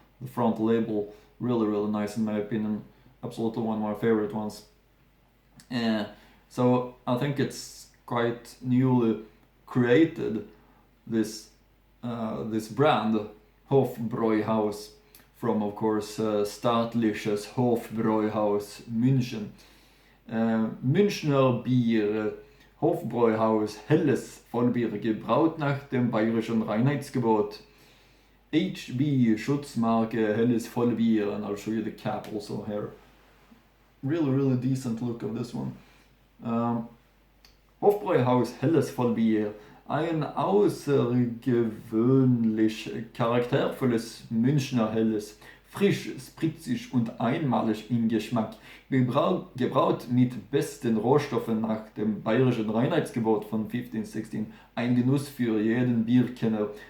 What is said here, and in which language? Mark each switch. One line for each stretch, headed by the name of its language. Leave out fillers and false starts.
English: The front label really nice in my opinion, absolutely one of my favorite ones. So I think it's quite newly created, this brand Hofbräuhaus, from of course staatliches Hofbräuhaus München.
German: Münchner Bier, Hofbräuhaus, helles Vollbier, gebraut nach dem bayerischen Reinheitsgebot. HB Schutzmarke, helles Vollbier,
English: and I'll show you the cap also here. Really decent look of this one.
German: Hofbräuhaus, helles Vollbier. Ein außergewöhnlich charaktervolles Münchner Helles, frisch, spritzig und einmalig im Geschmack, gebraut mit besten Rohstoffen nach dem bayerischen Reinheitsgebot von 1516, ein Genuss für jeden Bierkenner.